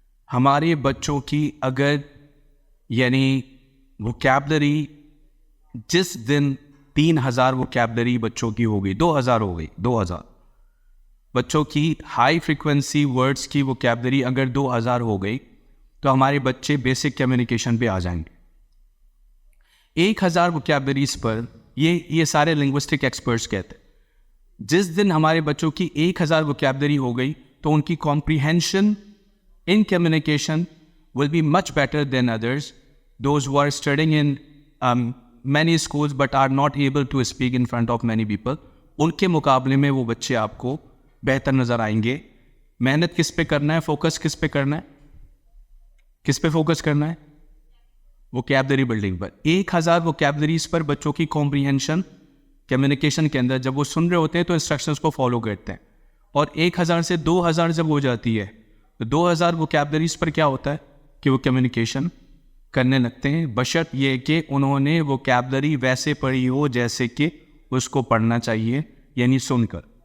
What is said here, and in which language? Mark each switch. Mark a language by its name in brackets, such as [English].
[Urdu] ہمارے بچوں کی اگر یعنی ووکیبلری جس دن 3000 ووکیبلری بچوں کی ہو گئی, 2000 ہو گئی, 2000 بچوں کی ہائی فریکوینسی ورڈز کی ووکیبلری اگر 2000 ہو گئی تو ہمارے بچے بیسک کمیونیکیشن پہ آ جائیں گے. 1000 ووکیبلریز پر یہ سارے لنگوسٹک ایکسپرٹس کہتے ہیں, جس دن ہمارے بچوں کی 1000 ووکیبلری ہو گئی تو ان کی [English] comprehension in communication will be much better than others, those who are studying in many schools but are not able to speak in front of many people. [Urdu] ان کے مقابلے میں وہ بچے آپ کو بہتر نظر آئیں گے. محنت کس پہ کرنا ہے, فوکس کس پہ کرنا ہے, کس پہ فوکس کرنا ہے؟ ووکیبلری بلڈنگ پر. 1000 ووکیبلریز پر بچوں کی کمپریہنشن کمیونیکیشن کے اندر جب وہ سن رہے ہوتے ہیں تو انسٹرکشنز کو فالو کرتے ہیں, اور 1000 سے 2000 جب ہو جاتی ہے تو 2000 ووکیبلریز پر کیا ہوتا ہے کہ وہ کمیونیکیشن کرنے لگتے ہیں, بشرط یہ کہ انہوں نے ووکیبلری ویسے پڑھی ہو جیسے کہ اس کو پڑھنا چاہیے, یعنی سن کر.